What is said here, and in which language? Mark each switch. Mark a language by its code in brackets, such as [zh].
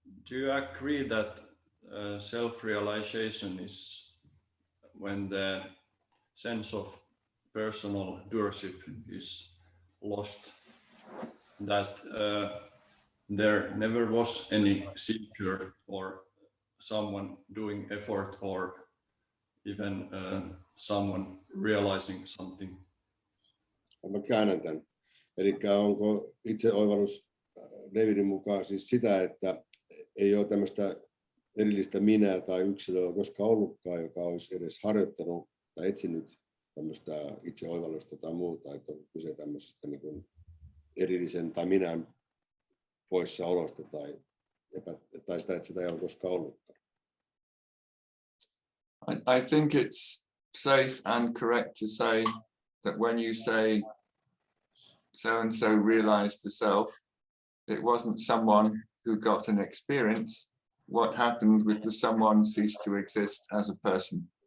[en] Do you agree that self-realization is when the sense of personal doership is lost, that there never was any seeker or someone doing effort or even someone realizing something? [fi] Mä käännän tämän. Eli onko itseoivallus Davidin mukaan siis sitä, että ei ole tämmöistä erillistä minää tai yksilöä koskaan ollutkaan, joka olisi edes harjoittanut tai etsinyt tämmöistä itseoivallusta tai muuta, että on kyse tämmöisestä niin kuin erillisen tai minän poissaolosta tai sitä, että sitä ei ole koskaan ollutkaan. [en] I think it's safe and correct to say that when you say so and so realized the self, it wasn't someone who got an experience. What happened was the someone ceased to exist as a person.